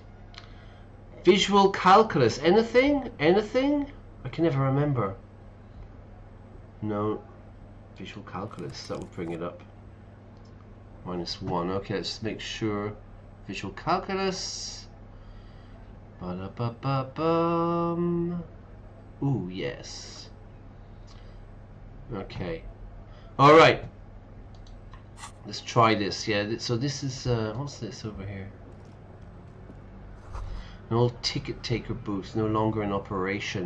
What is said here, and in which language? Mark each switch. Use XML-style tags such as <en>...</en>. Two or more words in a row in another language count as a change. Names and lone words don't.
<en>Visual calculus. Anything? I can never remember. No. Visual calculus. That will bring it up. -1. Okay, let's just make sure. Visual calculus. Ba-da-ba-ba-bum. Ooh, yes. Okay. Alright. Let's try this. Yeah, so this is what's this over here? An old ticket taker booth, no longer in operation.</en>